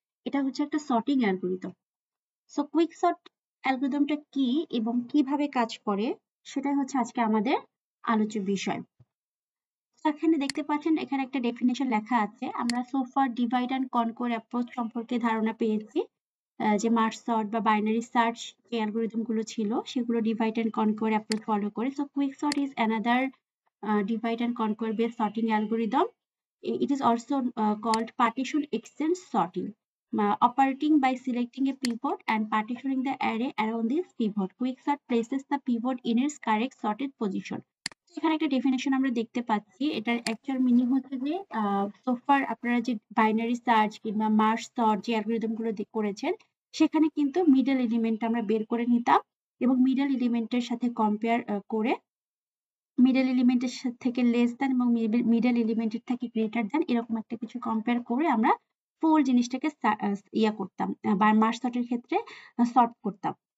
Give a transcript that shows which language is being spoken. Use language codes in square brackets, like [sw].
[bn] এটা হচ্ছে একটা সর্টিং অ্যালগরিদম। সো কুইকসর্ট অ্যালগরিদমটা কি এবং কিভাবে কাজ করে সেটাই হচ্ছে আজকে আমাদের আলোচ্য বিষয়। এখানে দেখতে পাচ্ছেন এখানে একটা ডেফিনেশন লেখা আছে। আমরা সোফার ডিভাইড অ্যান্ড কনকোর অ্যাপ্রোচ সম্পর্কে ধারণা পেয়েছি। যে মার্জ সর্ট বা বাইনারি সার্চ যে অ্যালগরিদম গুলো ছিল সেগুলো ডিভাইড অ্যান্ড কনকোর অ্যাপ্রোচ ফলো করে। [en] So quicksort is another divide and conquer based sorting algorithm. It is also called partition extend sorting, operating by selecting a pivot and partitioning the array around this pivot. Quicksort places the pivot in its correct sorted position. [bn] এখানে একটা definition আমরা দেখতে পাচ্ছি। এটার actual meaning হচ্ছে যে সোফার আপনারা যে বাইনারি সার্চ কিংবা মার্জ সর্ট যে অ্যালগরিদম গুলো করেছেন সেখানে কিন্তু মিডল এলিমেন্ট আমরা বের করে নিতাম এবং মিডল এলিমেন্টের সাথে কম্পেয়ার করে মিডল এলিমেন্টের থেকে লেস দ্যান এবং মিডল এলিমেন্টের থেকে গ্রেটার দ্যান এরকম একটা কিছু কম্পেয়ার করে আমরা ফুল জিনিসটাকে করতাম বা মার্জ সর্টের ক্ষেত্রে সর্ট করতাম।